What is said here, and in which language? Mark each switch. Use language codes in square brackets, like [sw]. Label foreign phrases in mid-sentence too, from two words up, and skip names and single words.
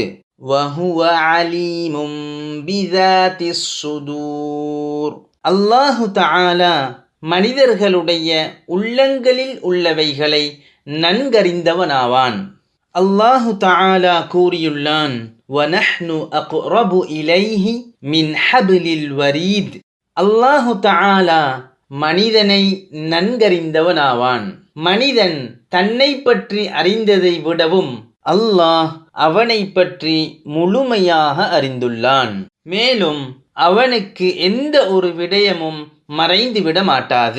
[ar] وهو عليم بذات الصدور. الله تعالى [ta] மனிதர்களுடைய உள்ளங்களில் உள்ளவைகளை நன்கறிந்தவனாவான். [ar] الله تعالى [ta] கூறியுள்ளான், [ar] وَنَحْنُ أَقْرَبُ إِلَيْهِ مِنْ حَبْلِ الْوَرِيدِ. الله تعالى [ta] மனிதனை நன்கறிந்தவனாவான். மனிதன் தன்னை பற்றி அறிந்ததை விடவும் அல்லாஹ் அவனை பற்றி முழுமையாக அறிந்துள்ளான். மேலும் அவனுக்கு எந்த ஒரு விடயமும் மறைந்துவிட மாட்டாது.